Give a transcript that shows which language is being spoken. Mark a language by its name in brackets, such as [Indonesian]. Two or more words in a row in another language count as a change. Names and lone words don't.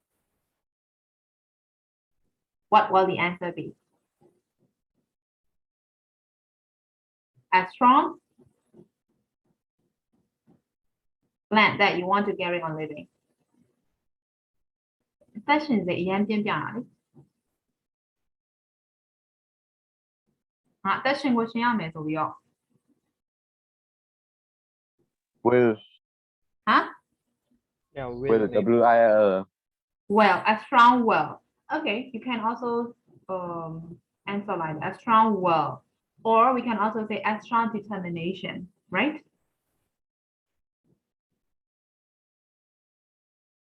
[English] What will the answer be? A strong blend that you want to carry on living. [Burmese] Sessions အရင်ပြပြတာလေအသက်ရှင်ကိုရှင်ရမယ်ဆိုပြီးတော့ [English] Will. Huh? Yeah, Will. W-I-L. Well, a strong will. Okay, you can also answer like a strong will, or we can also say a strong determination, right?